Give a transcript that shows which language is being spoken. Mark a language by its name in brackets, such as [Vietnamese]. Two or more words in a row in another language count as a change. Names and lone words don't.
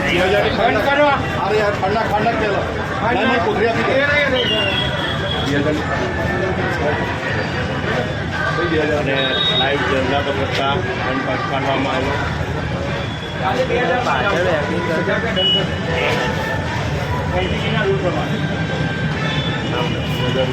[Gujarati] બંધ કરો. [Marathi] अरे यार ठंडा ठंडा केलं नाही नाही कुत्र्या [Gujarati] અને લાઈવ જનતા કરતા દંડ પાડવામાં આવ્યો.